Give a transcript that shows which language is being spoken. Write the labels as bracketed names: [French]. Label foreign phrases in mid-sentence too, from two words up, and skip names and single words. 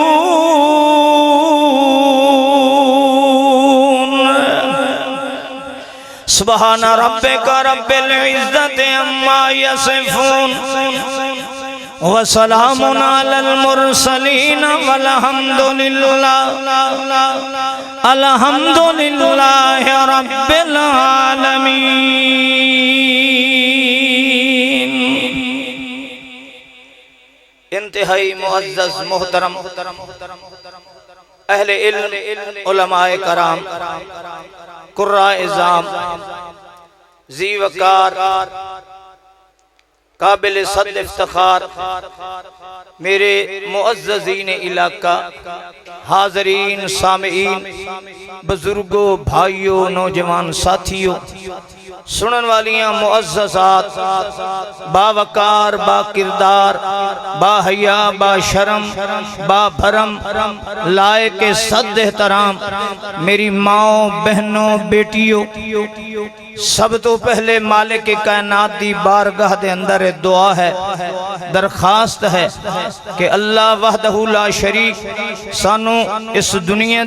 [Arabic] سبحان ربک رب العزت عما یصفون وسلام علی المرسلین والحمد للہ رب العالمین۔ [Urdu] انتہائی معزز محترم اہل علم علماء کرام قراء اعظام ذی وقار قابل صد افتخار میرے معززین علاقہ حاضرین سامعین بزرگوں بھائیوں نوجوان ساتھیوں سنن والیاں معززات باوقار با کردار با حیا با شرم با بھرم لائق [Punjabi] صد احترام میری ماں بہنوں بیٹیوں سب تو پہلے مالک کائنات دی بارگاہ دے اندر دعا ہے درخواست ہے کہ [Arabic] اللہ وحدہ لا شریک [Punjabi] سانو اس دنیا